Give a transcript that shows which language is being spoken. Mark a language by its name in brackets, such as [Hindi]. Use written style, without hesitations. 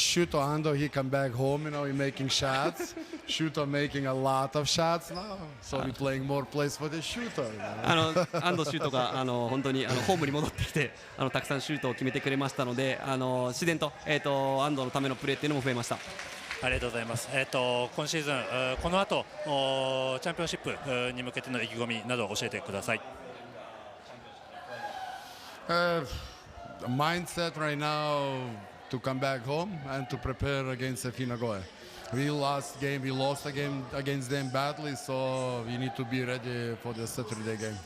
[English] know, Shuto Ando, he come back home, you know, he making shots. Shuto making a lot of shots now, so we playing more plays for the Shuto. You know? [Japanese] 安藤シュートが本当にホームに戻ってきてたくさんシュートを決めてくれましたので、自然と安藤のためのプレーっていうのも増えました。ありがとうございます。今シーズンこの後チャンピオンシップに向けての意気込みなど教えてください。 [English] Mindset right now to come back home and to prepare against FI Nagoya. We lost a game against them badly, so we need to be ready for the Saturday game.